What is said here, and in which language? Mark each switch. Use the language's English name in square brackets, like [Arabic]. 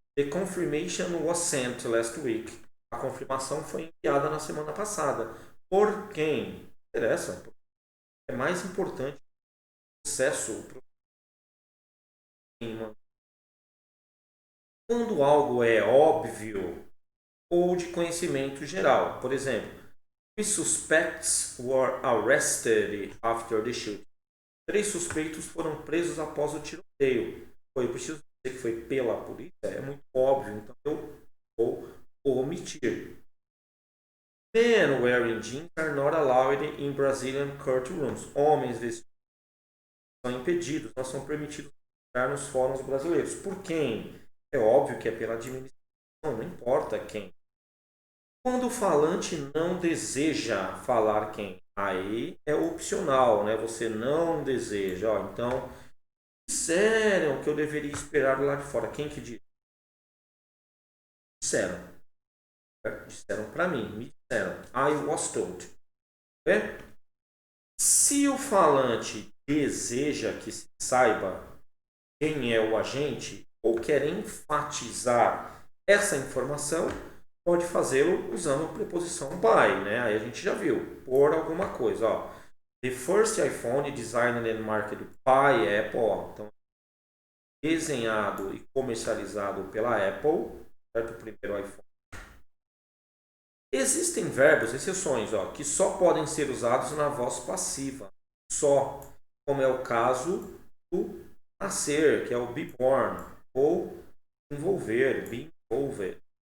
[English] The confirmation was sent last week. [Portuguese] A confirmação foi enviada na semana passada. Por quem? Interessa. É mais importante o processo. Quando algo é óbvio ou de conhecimento geral. Por exemplo, [English] three suspects were arrested after the shooting. [Portuguese] 3 suspeitos foram presos após o tiroteio. Eu preciso dizer que foi pela polícia? É muito óbvio, então eu vou omitir. [English] Men wearing jeans are not allowed in Brazilian courtrooms. [Portuguese] Homens vestidos são impedidos, não são permitidos entrar nos fóruns brasileiros. Por quem? É óbvio que é pela administração, não importa quem. Quando o falante não deseja falar quem? Aí é opcional, né? Você não deseja. Ó, então, disseram que eu deveria esperar lá de fora. Quem que disse? Disseram. Disseram para mim, me disseram. [English] I was told. [Portuguese] É? Se o falante deseja que se saiba quem é o agente ou quer enfatizar essa informação, pode fazê-lo usando a preposição by, né? Aí a gente já viu, por alguma coisa, ó. [English] The first iPhone designed and marketed by Apple, ó. [Portuguese] Então, desenhado e comercializado pela Apple, certo? O primeiro iPhone. Existem verbos, exceções, ó, que só podem ser usados na voz passiva. Só, como é o caso do nascer, que é o be born, ou envolver, be involved.